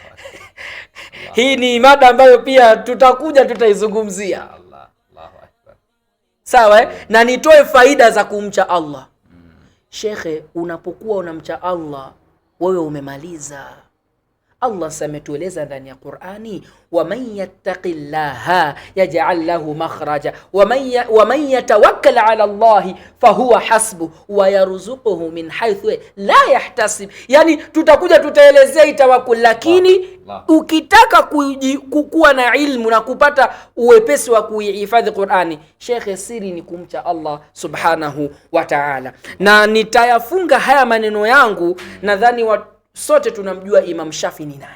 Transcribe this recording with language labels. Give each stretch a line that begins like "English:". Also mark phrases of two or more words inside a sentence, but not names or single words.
Swahili: Hii ni mada ambayo pia tutaizungumzia.
Arabic: الله أكبر.
Swahili: Sawa, na nitoe faida za kumcha Allah. Shekhe, unapokuwa unamcha Allah, wewe umemaliza. Allah sametueleza ndani ya Qur'ani,
Arabic: ومن يتق الله يجعل له مخرجا ومن يتوكل على الله فهو حسبه ويرزقه من حيث لا يحتسب.
Swahili: Yani tutaelezea itawakkul, lakini ukitaka kuwa na ilmu na kupata uwepesi wa kuihifadhi Qur'ani, Sheikh, siri ni kumcha Allah
Arabic: سبحانه وتعالى.
Swahili: Na nitayafunga haya maneno yangu, nadhani sote tunamjua Imam Shafi ni nani,